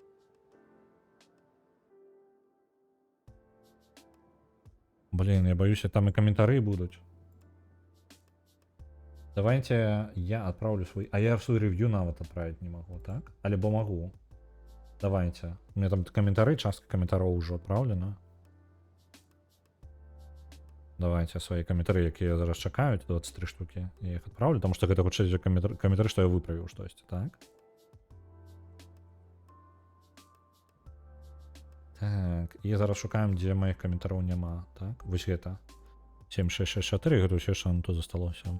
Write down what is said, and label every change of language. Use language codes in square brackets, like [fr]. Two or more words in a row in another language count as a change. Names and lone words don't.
[ru] Блин, я боюсь, там и комментарии будут. Давайте я отправлю свой... А я свой ревью навод отправить не могу, так? Альбо могу. Давайте. У меня там комментарии, часто комментариев уже отправлено. [be] Давайте свае каментары, якія зараз чакаюць, 23 штукі. Я іх адпраўлю, таму што гэта хутчэй каментары, што я выправіў штосьці, так? Так, і зараз шукаем, дзе маіх каментараў няма, так? Вось гэта. 7664, гэта ўсё, што нам тут засталося.